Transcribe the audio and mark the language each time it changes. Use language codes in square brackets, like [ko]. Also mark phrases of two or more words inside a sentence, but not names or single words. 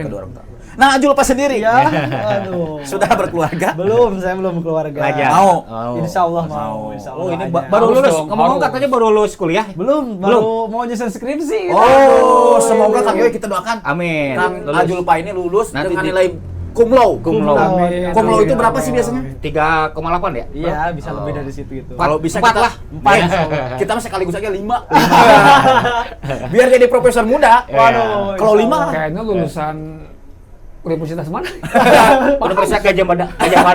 [id] kedua orang tua. Nah, Ajul Pak sendiri Ya, aduh. sudah berkeluarga? Saya belum keluarga. Belajar. Mau. [ar] إن شاء الله mau. [id] Mau. [ar] إن شاء الله [id] Oh, ini doanya. baru Harus lulus. dong, Ngomong harus. katanya baru lulus kuliah. Baru mau nyusun skripsi. Oh, semoga Kang Yoy kita doakan. Amin. Kang Lulus. Ajul Pak ini lulus Nanti dengan di- nilai [la] cum laude. Cum laude. [id] Amin. [la] Cum laude itu [id] Amin. berapa sih biasanya? 3,8 ya? Iya, bisa lebih dari situ gitu. Kalau bisa Empat kita lah. [ar] 4 إن شاء الله. [id] Kita mah sekaligus aja 5. Biar jadi profesor muda. Waduh. Kalau insya 5 Allah. Kayaknya lulusan universitas mana? Universitas Gajah Mada.